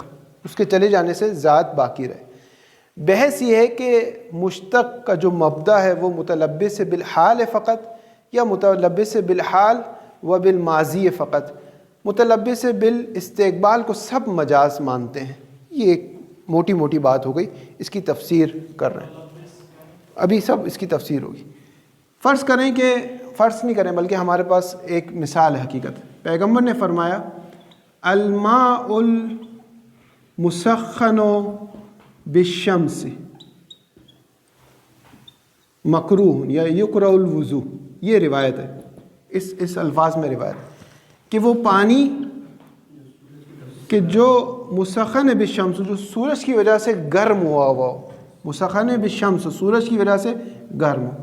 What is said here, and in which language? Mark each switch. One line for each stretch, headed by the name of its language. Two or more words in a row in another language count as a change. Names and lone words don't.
Urdu: اس کے چلے جانے سے ذات باقی رہے۔ بحث یہ ہے کہ مشتق کا جو مبدا ہے وہ
Arabic: متلبس بالحال
Urdu: ہے فقط، یا
Arabic: متلبس بالحال و بالماضی
Urdu: ہے فقط۔
Arabic: متلبس بالاستقبال
Urdu: کو سب مجاز مانتے ہیں۔ یہ ایک موٹی موٹی بات ہو گئی، اس کی تفسیر کر رہے ہیں ابھی، سب اس کی تفسیر ہوگی۔ فرض کریں کہ، فرض نہیں کریں بلکہ ہمارے پاس ایک مثال ہے حقیقت۔ پیغمبر نے فرمایا
Arabic: الماء المسخن بالشمس مکروہ یا یکرہ الوضو،
Urdu: یہ روایت ہے، اس الفاظ میں روایت ہے کہ وہ پانی کہ جو
Arabic: مسخن بالشمس،
Urdu: جو سورج کی وجہ سے گرم ہوا ہو،
Arabic: مسخن بالشمس
Urdu: سورج کی وجہ سے گرم ہو۔